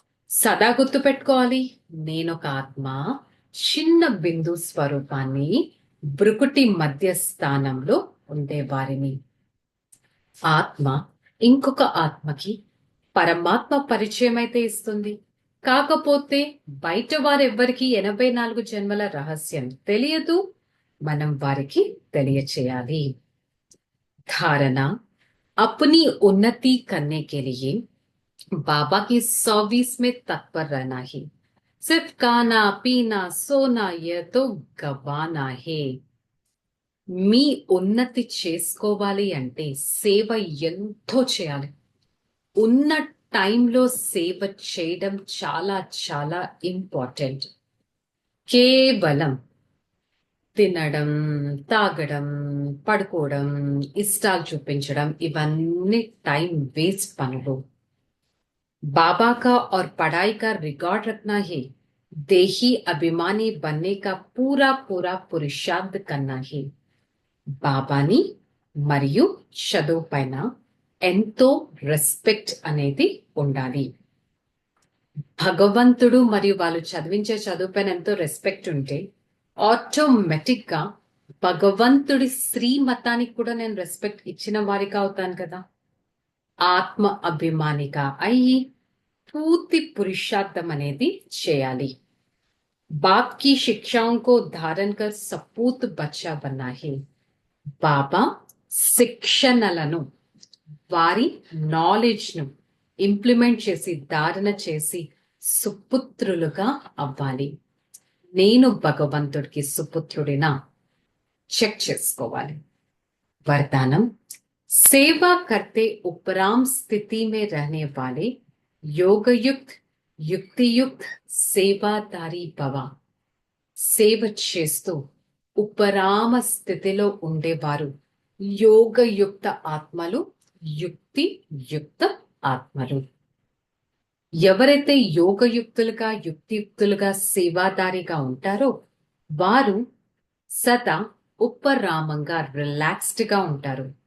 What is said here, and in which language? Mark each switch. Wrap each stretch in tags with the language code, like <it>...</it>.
<te>సదా గుర్తు పెట్టుకోవాలి, నేనొక ఆత్మ, చిన్న బిందు స్వరూపాన్ని, బ్రుకుటి మధ్య స్థానంలో ఉండేవారిని. ఆత్మ ఇంకొక ఆత్మకి పరమాత్మ పరిచయం అయితే ఇస్తుంది. కాకపోతే బయట వారెవ్వరికి 84 జన్మల రహస్యం తెలియదు. మనం వారికి తెలియచేయాలి.</te> <hi>धारणा अपनी उन्नति करने के लिए बाबा की सर्विस में तत्पर रहना ही. सिर्फ खाना पीना सोना यह तो गवाना है.</hi> <te>మీ ఉన్నతి చేసుకోవాలి అంటే సేవ ఎంతో చేయాలి. ఉన్న టైంలో సేవ చేయడం చాలా చాలా ఇంపార్టెంట్. కేవలం తినడం, తాగడం, పడుకోవడం, ఇష్టాలు చూపించడం, ఇవన్నీ టైం వేస్ట్ పనులు.</te> <hi>बाबा का और पढ़ाई का रिकॉर्ड रखना है, देही अभिमानी बनने का पूरा पुरुषार्थ करना है.</hi> <te>బాబాని మరియు చదువు పైన ఎంతో రెస్పెక్ట్ అనేది ఉండాలి. భగవంతుడు మరియు వాళ్ళు చదివించే చదువు పైన ఎంతో రెస్పెక్ట్ ఉంటే ఆటోమేటిక్ గా భగవంతుడి శ్రీమతానికి కూడా నేను రెస్పెక్ట్ ఇచ్చిన వారిగా అవుతాను కదా. ఆత్మ అభిమానిగా అయ్యి పూర్తి పురుషార్థం అనేది చేయాలి.</te> <hi>बाप की शिक्षाओं को धारण कर सपूत बच्चा बना है.</hi> <te>బాబా శిక్షణలను, వారి నాలెడ్జ్ ను ఇంప్లిమెంట్ చేసి, ధారణ చేసి సుపుత్రులుగా అవ్వాలి. నేను భగవంతుడికి సుపుత్రుడినా చెక్ చేసుకోవాలి.</te> <hi>वरदानम सेवा करते उपराम स्थिति में रहने वाले योग युक्त युक्ति युक्त सेवादारी भव.</hi> <te>సేవ చేస్తూ ఉపరామ స్థితిలో ఉండేవారు యోగయుక్త ఆత్మలు, యుక్తి యుక్త ఆత్మలు. ఎవరైతే యోగయుక్తులుగా, యుక్తియుక్తులుగా, సేవాదారిగా ఉంటారో వారు సదా ఉపరామంగా, రిలాక్స్డ్ గా ఉంటారు.</te>